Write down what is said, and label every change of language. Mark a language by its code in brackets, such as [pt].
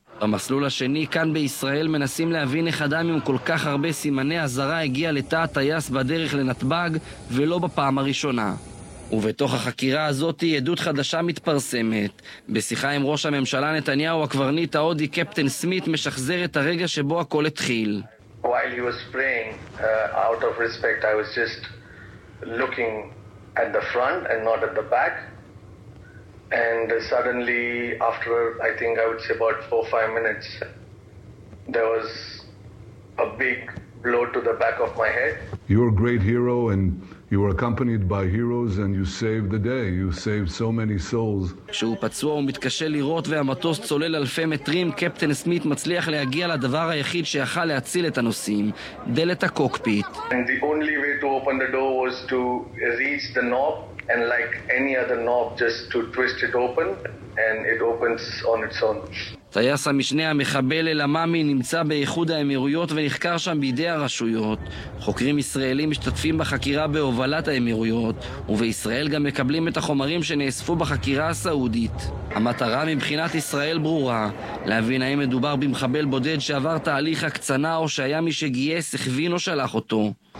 [he] במסלול השני, כאן בישראל, מנסים להבין איך אדם עם כל כך הרבה סימני אזהרה הגיע לתא הטייס בדרך לנתב"ג ולא בפעם הראשונה. ובתוך החקירה הזאת עדות חדשה מתפרסמת. בשיחה עם ראש הממשלה נתניהו, הקברניט ההודי קפטן סמית משחזר את הרגע שבו הכל התחיל. [en] While he was praying, out of respect, I was just looking at the front and not at the back. And suddenly, after, I think I would say about 4-5 minutes, there was a big blow to the back of my head. You're a great hero and you were accompanied by heroes and you saved the day. You saved so many souls. [he] כשהוא פצוע ומתקשה לראות והמטוס צולל אלפי מטרים, קפטן סמית מצליח להגיע לדבר היחיד שיכל להציל את הנוסעים, דלת הקוקפיט. [en] And the only way to open the door was to reach the knob and like any other knob just to twist it open and it opens on its own. [he] טייס המשנה המחבל אל-עמאמי נמצא באיחוד האמירויות ונחקר שם בידי הרשויות. חוקרים ישראלים משתתפים בחקירה בהובלת האמירויות, ובישראל גם מקבלים את החומרים שנאספו בחקירה הסעודית. המטרה מבחינת ישראל ברורה, להבין האם מדובר במחבל בודד שעבר תהליך הקצנה או שהיה מי שגייס, הכווין או שלח אותו.